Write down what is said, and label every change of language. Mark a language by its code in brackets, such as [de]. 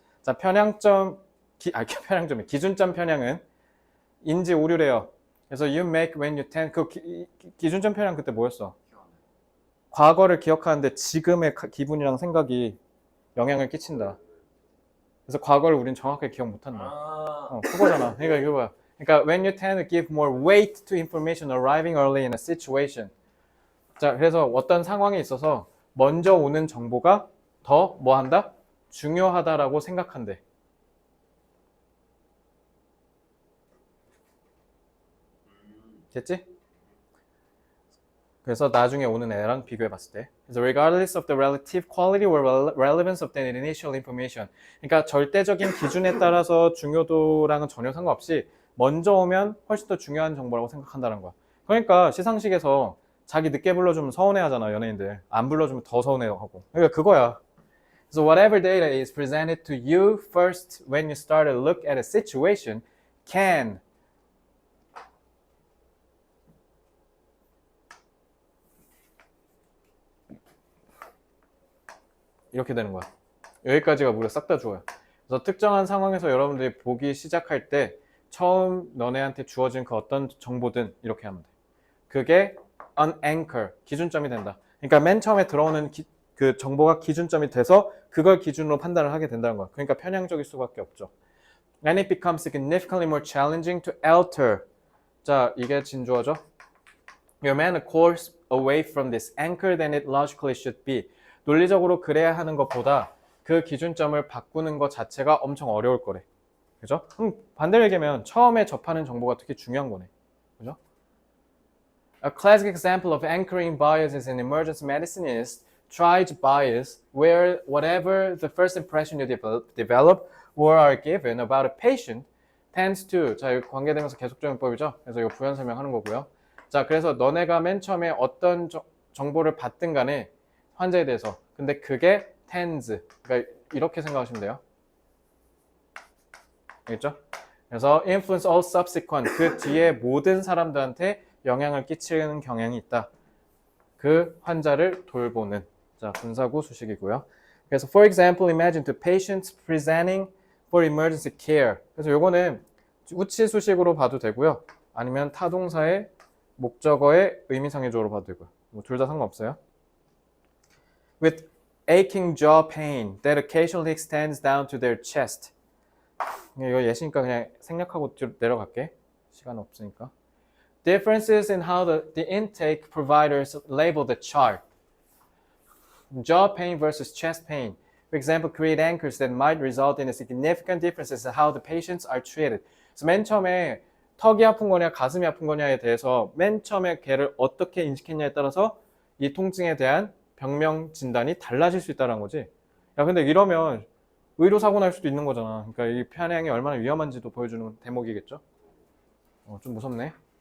[ko] 자, 편향점이 기준점 편향은 인지 오류래요. 그래서 [en] you make when you tend [ko] 기준점 편향 그때 뭐였어? 과거를 기억하는데 지금의 기분이랑 생각이 영향을 끼친다. 그래서 과거를 우린 정확하게 기억 못한다. 그거잖아. 그러니까 이거 봐. [en] 그러니까 when you tend to give more weight to information arriving early in a situation. [ko] 자, 그래서 어떤 상황에 있어서 먼저 오는 정보가 더 뭐 한다? 중요하다라고 생각한대. 됐지? 그래서 나중에 오는 애랑 비교해 봤을 때. [en] 그래서 regardless of the relative quality or relevance of the initial information. [ko] 그러니까 절대적인 기준에 따라서 중요도랑은 전혀 상관없이 먼저 오면 훨씬 더 중요한 정보라고 생각한다는 거야. 그러니까 시상식에서 자기 늦게 불러주면 서운해하잖아, 연예인들. 안 불러주면 더 서운해하고. 그러니까 그거야. [en] So whatever data is presented to you first when you start to look at a situation can [ko] 이렇게 되는 거야. 여기까지가 무려 싹 다 주어요. 그래서 특정한 상황에서 여러분들이 보기 시작할 때 처음 너네한테 주어진 그 어떤 정보든 이렇게 하면 돼. 그게 an anchor, 기준점이 된다. 그러니까 맨 처음에 들어오는 그 정보가 기준점이 돼서 그걸 기준으로 판단을 하게 된다는 거야. 그러니까 편향적일 수밖에 없죠. [en] And it becomes significantly more challenging to alter. [ko] 자, 이게 진주어죠. [en] You man a course away from this anchor than it logically should be. [ko] 논리적으로 그래야 하는 것보다 그 기준점을 바꾸는 것 자체가 엄청 어려울 거래. 그죠? 그럼 반대로 얘기하면 처음에 접하는 정보가 되게 중요한 거네. 그죠? [en] A classic example of anchoring biases in emergency medicine is triage bias, where whatever the first impression you develop or are given about a patient tends to, [ko] 자, 여기 관계되면서 계속적용법이죠. 그래서 이거 부연 설명하는 거고요. 자, 그래서 너네가 맨 처음에 어떤 정보를 받든 간에 환자에 대해서, 근데 그게 tends, 그러니까 이렇게 생각하시면 돼요. 알겠죠? 그래서 [en] influence all subsequent, [ko] 그 뒤에 모든 사람들한테 영향을 끼치는 경향이 있다. 그 환자를 돌보는, 자, 분사구 수식이고요. [en] 그래서 for example, imagine two patients presenting for emergency care. [ko] 그래서 요거는 우치 수식으로 봐도 되고요. 아니면 타동사의 목적어의 의미상해조로 봐도 되고요. 뭐 둘 다 상관없어요. [en] With aching jaw pain that occasionally extends down to their chest. [ko] 이거 예시니까 그냥 생략하고 내려갈게. 시간 없으니까. [en] Differences in how the intake providers label the chart. Jaw pain versus chest pain. For example, create anchors that might result in a significant differences in how the patients are treated. [ko] 그래서 맨 처음에 턱이 아픈 거냐 가슴이 아픈 거냐에 대해서 맨 처음에 걔를 어떻게 인식했냐에 따라서 이 통증에 대한 병명 진단이 달라질 수 있다는 거지. 야, 근데 이러면 의료사고 날 수도 있는 거잖아. 그러니까 이 편향이 얼마나 위험한지도 보여주는 대목이겠죠. 좀 무섭네.